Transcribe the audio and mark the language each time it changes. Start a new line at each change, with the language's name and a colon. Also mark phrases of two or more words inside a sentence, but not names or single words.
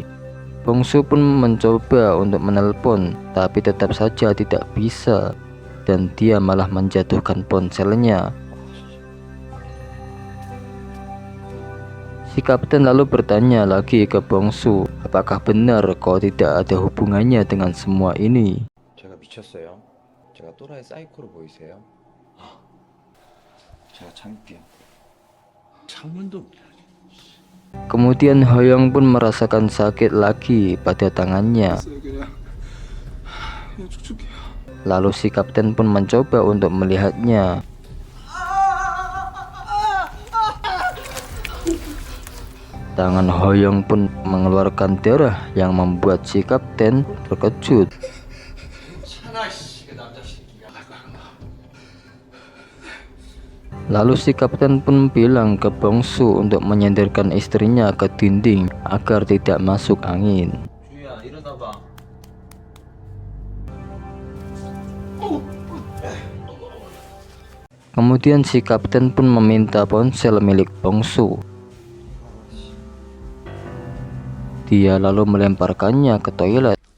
Indonesian: Bongsu pun mencoba untuk menelpon, tapi tetap saja tidak bisa, dan dia malah menjatuhkan ponselnya. Si kapten lalu bertanya lagi ke Bongsu, apakah benar kau tidak ada hubungannya dengan semua ini?
Korean: 제가 미쳤어요? 제가 또라이 사이코로 보이세요? 제가 참을게요. 창문도
Indonesian: Kemudian Hoyong pun merasakan sakit lagi pada tangannya. Lalu si kapten pun mencoba untuk melihatnya. Tangan Hoyong pun mengeluarkan darah yang membuat si kapten terkejut. Lalu si kapten pun bilang ke Bongsu untuk menyandarkan istrinya ke dinding agar tidak masuk angin.
Korean: 주희야 일어나 봐.
Indonesian: Kemudian si kapten pun meminta ponsel milik Bongsu. Dia lalu melemparkannya ke toilet.